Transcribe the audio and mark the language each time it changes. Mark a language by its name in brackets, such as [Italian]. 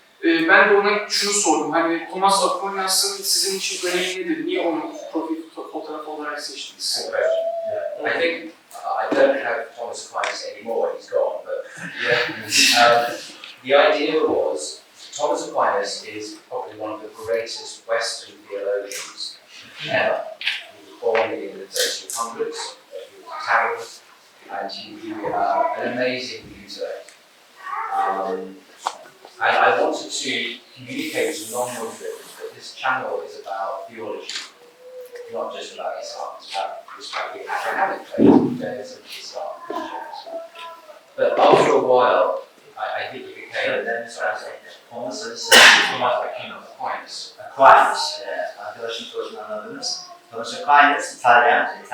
[Turkish] Ben de ona şunu sordum, hani Thomas Aquinas'ın sizin için önemi nedir? Niye onu profil fotoğrafı olarak seçtiniz? [English] I think I don't have Thomas Aquinas anymore, he's gone, but yeah. The idea was Thomas Aquinas is probably one of the greatest Western theologians ever. He was born in the 1300s, he was Italian, and he an amazing intellect. And I wanted to communicate to non-Muslims that this channel is about theology, not just about Islam, it's about the Abrahamic faith, there's Islam. But after a while, I think it became Thomas Aquinas. [Turkish] Aquinas, arkadaşın sorusunu anladınız. Thomas Aquinas, İtalyan.